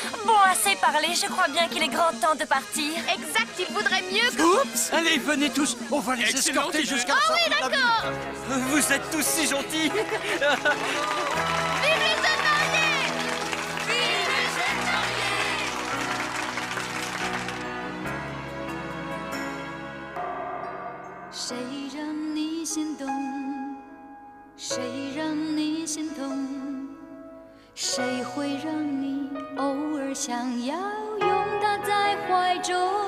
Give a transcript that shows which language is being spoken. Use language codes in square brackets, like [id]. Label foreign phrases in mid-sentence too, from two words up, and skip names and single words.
[fr] Bon, assez parlé. Je crois bien qu'il est grand temps de partir. Exact, il vaudrait mieux que... Oups! Allez, venez tous. On va les escorter jusqu'à la Ah sortie oui, de la ville. d'accord. Vous êtes tous si gentils. Vive les jeunes mariés! Vive les jeunes mariés! [zh] 谁让你心动？谁让你心痛？谁会让你偶尔想要拥他在怀中？